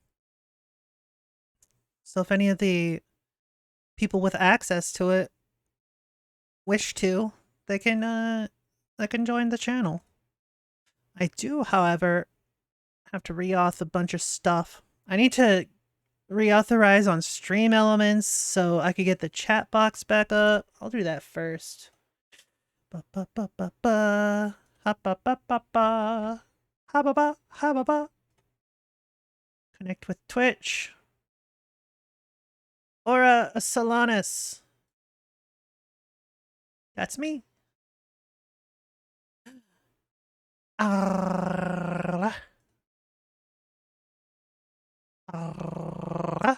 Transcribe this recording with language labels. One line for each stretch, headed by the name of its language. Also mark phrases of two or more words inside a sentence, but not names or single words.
English: So if any of the people with access to it wish to, they can join the channel. I do, however, have to reauth a bunch of stuff. I need to reauthorize on stream elements so I could get the chat box back up. I'll do that first. Ba ba ba ba ba. Ha ba ba ba ba. Ha ba ba ha ba ba. Connect with Twitch. Aura Solanys. That's me. Arrgh. Arrgh.